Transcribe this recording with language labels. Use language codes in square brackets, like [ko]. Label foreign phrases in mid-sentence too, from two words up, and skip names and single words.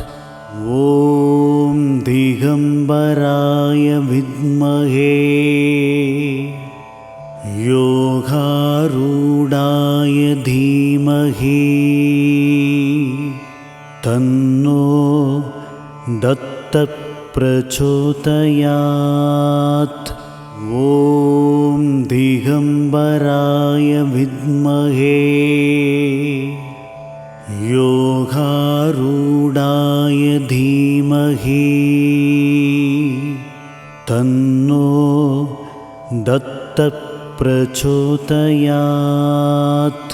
[sa] ॐ दिगम्बराय विद्महे योगारूढाय धीमहि तन्नो दत्त प्रचोदयात्. ॐ दिगम्बराय विद्महे योगारूढाय धीमहि तन्नो दत्तः प्रचोदयात्।